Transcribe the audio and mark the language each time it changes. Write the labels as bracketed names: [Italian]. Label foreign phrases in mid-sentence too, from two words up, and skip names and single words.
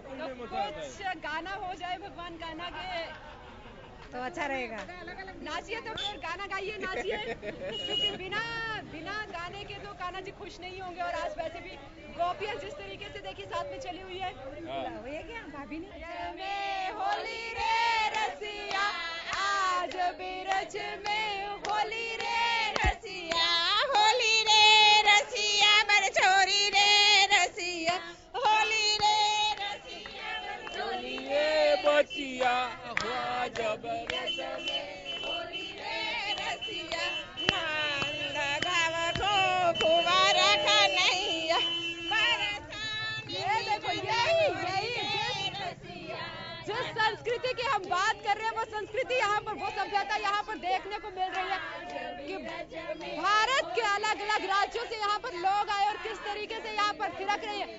[Hindi] तो कुछ गाना हो जाए भगवान कान्हा के तो अच्छा रहेगा। नाचिए तो फिर गाना गाइए, नाचिए क्योंकि बिना गाने के तो कान्हा जी खुश नहीं होंगे। और आज वैसे भी गोपियाँ जिस तरीके से देखिए साथ में चली हुई है। ये क्या भाभी ने [Braj] होली रे रसिया, आज बिरज में होली रे रसिया, होली रे रसिया बरछोरी रे रसिया, होली रे रसिया बरछोरी रे [Hindi] बचिया हुआ जब [Braj] होली रे रसिया, नंद गाव को कुंवर कन्हैया बरसाने। [Hindi] ये देखो यही जिस संस्कृति की हम बात कर रहे हैं वो संस्कृति यहाँ पर, वो सभ्यता यहाँ पर देखने को मिल रही है कि भारत के अलग अलग राज्यों से यहाँ पर लोग आए और किस तरीके से यहाँ पर थिरक रही है।